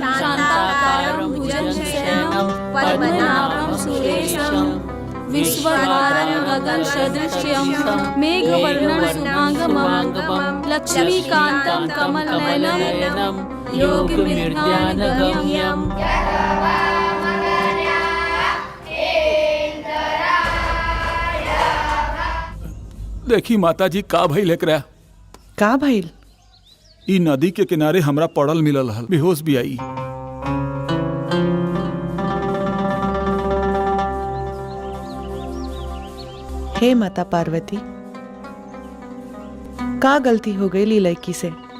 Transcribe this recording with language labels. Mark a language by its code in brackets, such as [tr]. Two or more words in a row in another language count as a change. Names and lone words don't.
[sa] शान्ताकारं भुजगशयनं पद्मनाभं सुरेशं विश्वधारं गगनसदृशं मेघवर्णं शुभांगमं लक्ष्मीकान्तं कमलनयनं योगनिर्ध्यानगम्यम्। [mag] देखी माताजी का भइल एकरा? का भइल? ई नदी के किनारे हमरा पड़ल मिलल हल, बेहोश भी आई। हे माता पार्वती, का गलती हो गई ली लड़की से?